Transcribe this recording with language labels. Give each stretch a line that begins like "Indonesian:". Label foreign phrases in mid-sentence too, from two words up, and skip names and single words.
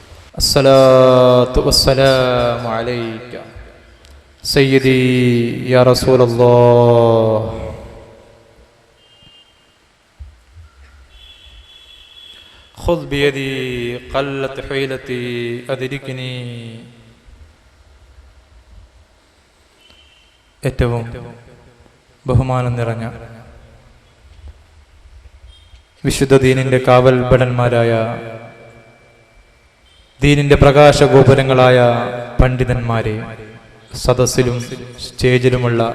Arabic: الصلاة والسلام عليك سيدي يا رسول الله. خذ بيدي قلت حيلتي أدركني.
Malayalam: ഏറ്റവും ബഹുമാനം നിറഞ്ഞ വിശുദ്ധ ദീനിന്റെ കാവൽ ഭടന്മാരായ ദീനിന്റെ പ്രകാശഗോപുരങ്ങളായ പണ്ഡിതന്മാരെ, സദസ്സിലും സ്റ്റേജിലുമുള്ള